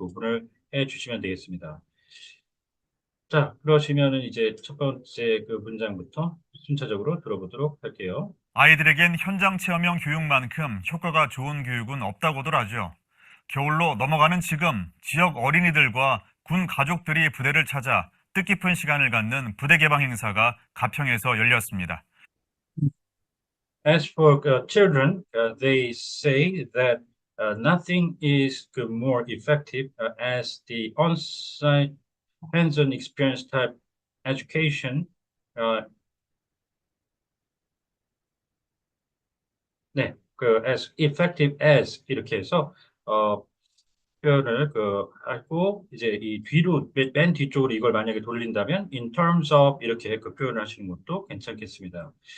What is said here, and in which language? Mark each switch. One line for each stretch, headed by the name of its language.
Korean: 그 부분을 해 주시면 되겠습니다. 자, 그러시면은 이제 첫 번째 문장부터 순차적으로 들어보도록 할게요. 아이들에겐 현장 체험형 교육만큼 효과가 좋은 교육은 없다고들 하죠. 겨울로 넘어가는 지금 지역 어린이들과 군 가족들이 부대를 찾아 뜻깊은 시간을 갖는 부대 개방 행사가 가평에서 열렸습니다.
English: As for children, they say that nothing is more effective as the on-site hands-on experience type education.
Korean: 어, 네,
English: as effective as
Korean: 이렇게 해서 어, 표현을 하고 이제 이 뒤로 맨 뒤쪽으로 이걸 만약에 돌린다면
English: in terms of
Korean: 이렇게 표현을 하시는 것도 괜찮겠습니다.